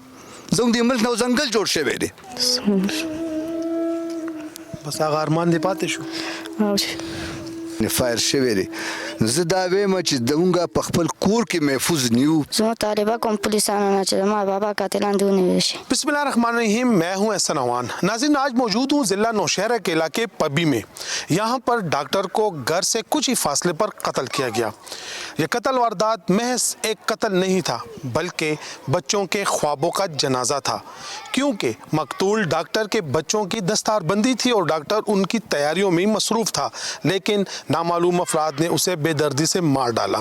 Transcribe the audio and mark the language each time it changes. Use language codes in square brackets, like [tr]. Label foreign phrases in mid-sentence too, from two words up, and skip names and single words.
[ps] زموږ د ملک نه ځنګل جوړ شوی دی. بس هغه ارمان دې پاتې شو. فایر شوی دی. زه دا وایم چې زموږ په خپل کور کې محفوظ نیو. زما طالبه کوم پولیسانو نه چې زما بابا قاتلان دې ونیول شي. [ar] بسم اللہ الرحمن الرحیم. [ur] میں ہوں احسن عوان. ناظرین آج موجود ہوں ضلع نوشہرہ کے علاقے پبی میں. یہاں پر ڈاکٹر کو گھر سے کچھ ہی فاصلے پر قتل کیا گیا. یہ قتل واردات محض ایک قتل نہیں تھا بلکہ بچوں کے خوابوں کا جنازہ تھا، کیونکہ مقتول ڈاکٹر کے بچوں کی دستار بندی تھی اور ڈاکٹر ان کی تیاریوں میں مصروف تھا، لیکن نامعلوم افراد نے اسے بے دردی سے مار ڈالا.